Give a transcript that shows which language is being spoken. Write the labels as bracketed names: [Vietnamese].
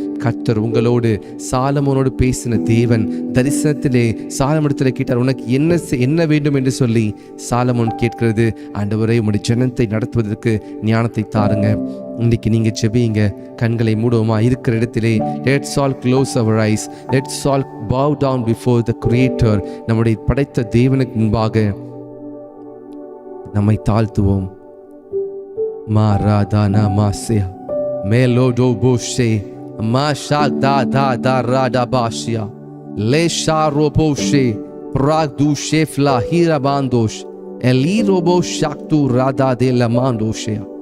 [Tamil] கர்த்தர் உங்களோடு சாலமோனோடு பேசின தேவன் தரிசனத்திலே சாலமோனிடத்தில் கேட்டார், உனக்கு என்ன வேண்டும் என்று சொல்லி சாலமோன் கேட்கிறது, ஆண்டவரே உம்முடைய ஜனத்தை நடத்துவதற்கு ஞானத்தை தாருங்க. இன்னைக்கு நீங்க ஜெபிங்க. கண்களை மூடுவோமா? இருக்கிற இடத்திலே [English] Let's all close our eyes. Let's all bow down before the creator. [Tamil] நம்முடைய படைத்த தேவனுக்கு முன்பாக நம்மை தாழ்த்துவோம். மா ராதானா மாசியா மேலோடோ போஷே மா ஷாதா தா தா ராடா பாஷியா லே ஷாரோ போஷே பிராக்து ஷேஃப்லா ஹீரபாந்தோஷ் எலி ரோபோ ஷாக்து ராதா தே லமாண்டோஷே.